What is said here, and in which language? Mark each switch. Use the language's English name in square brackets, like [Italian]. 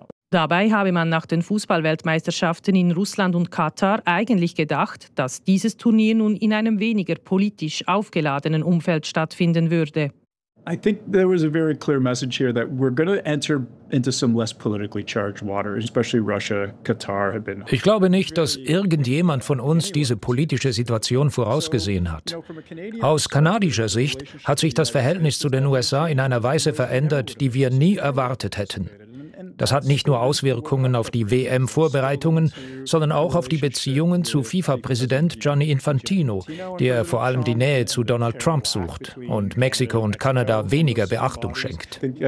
[German] Dabei habe man nach den Fußballweltmeisterschaften in Russland und Katar eigentlich gedacht, dass dieses Turnier nun in einem weniger politisch aufgeladenen Umfeld stattfinden würde. [English] I think there was a very clear message here that we're going to enter into some less politically charged waters, especially Russia, Qatar have been. [German] Ich glaube nicht, dass irgendjemand von uns diese politische Situation vorausgesehen hat. Aus kanadischer Sicht hat sich das Verhältnis zu den USA in einer Weise verändert, die wir nie erwartet hätten. Das hat nicht nur Auswirkungen auf die WM-Vorbereitungen, sondern auch auf die Beziehungen zu FIFA-Präsident Gianni Infantino, der vor allem die Nähe zu Donald Trump sucht und Mexiko und Kanada weniger Beachtung schenkt.